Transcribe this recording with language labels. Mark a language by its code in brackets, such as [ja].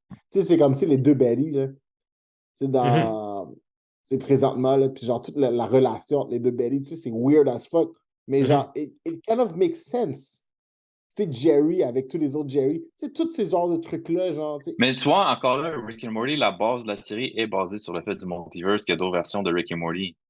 [fr] Tu sais, c'est comme si les deux Betty, là, tu sais, Mhm. c'est présentement, là, puis genre, toute la relation entre les deux Betty, tu sais, c'est [en] weird as fuck, [fr] mais Mhm. genre, [en] it kind of makes sense. [fr] Tu sais, Jerry avec tous les autres Jerry, tu sais, tous ces genres de trucs-là, genre, tu sais, Mais tu vois, encore là, Rick and Morty, la base de la série est basée sur le fait du multiverse, qu'il y a d'autres versions de Rick and Morty.